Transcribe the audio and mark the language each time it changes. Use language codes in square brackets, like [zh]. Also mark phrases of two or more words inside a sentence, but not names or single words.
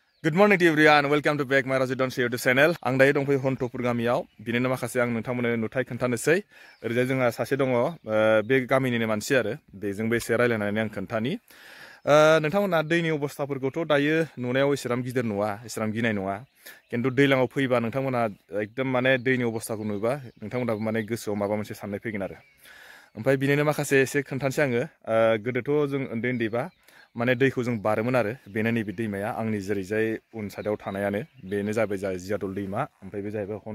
[en] Good morning to everyone. Welcome to back my Resident YouTube channel. [brx] आं दायो दंफैयो हन्टपुर गामियाव बिनिनो माखासे आं नोंथांमोननो नुथाय खोन्थानोसै ओरैजाय जोंहा सासे दङ बे गामिनिनो मानसि आरो बेजोंबो एसे रायलायनानै आं खोन्थानि नोंथांमोना दैनि अबस्थाफोरखौथ' दायो नुनायाव एसेबां गिदिर नुवा एसेबां गिनाय नङा किन्तु दैलाङाव फैबा नोंथांमोना एकदम माने दैनि अबस्थाखौ नुबा नोंथांमोनाबो माने गोसोआव माबा मोनसे साननाय फैगोन आरो ओमफ्राय बिनिनो माखासे एसे खोन्थानोसै आङो गोदोथ' जों उन्दैबा माने दैखौ जों बारोमोन आरो बेनो नैबे दैमाया आंनि जेरैजाय उन साइडआव थानायानो बेनो जाबाय जियादल दैमा ओमफ्राय बे जाहैबाय